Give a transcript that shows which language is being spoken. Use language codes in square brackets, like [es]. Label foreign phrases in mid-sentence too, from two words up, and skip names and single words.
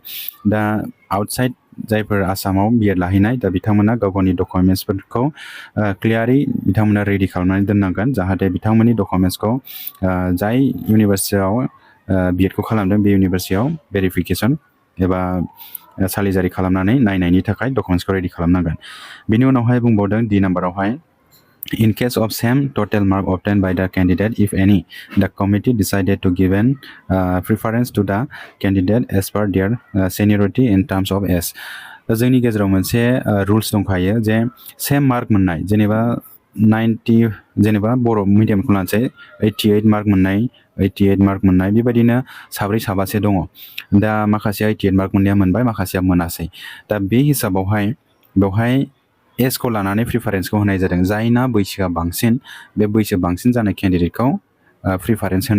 [brx] दा आउटसाइड जायफोर आसामाव BEd लाहैनाय दा बिथांमोना गाव गावनि डकुमेन्ट्सफोरखौ क्लियारै बिथांमोना रेडि खालामनानै दोननांगोन जाहाथे बिथांमोननि डकुमेन्ट्सखौ जाय इउनिभारसिटियाव BEdखौ खालामदों बे इउनिभारसिटियाव भेरिफिकेसन एबा सालिजारि खालामनानै नायनायनि थाखाय डकुमेन्ट्सखौ रेडि खालामनांगोन। बिनि उनावहाय बुंबावदों D नाम्बारावहाय [en] In case of same total mark obtained by the candidate, if any, the committee decided to give an preference to the candidate as per their seniority in terms of age. [brx] जोंनि गेजेराव मोनसे रुल्स दंखायो जे [en] same mark [brx] मोननाय जेनेबा 90 जेनेबा बर' मिडियामखौ लानोसै 88 मार्क मोननाय बेबायदिनो साब्रै साबासो दङ दा माखासे 88 मार्क मोननाया मोनबाय माखासेया मोनासै दा बे हिसाबावहाय बेवहाय एजखौ लानानै प्रिफारेन्सखौ होनाय जादों जायना बैसोआ बांसिन बे बैसो बांसिन जानाय केन्डिडेटखौ प्रिफारेन्स होनाय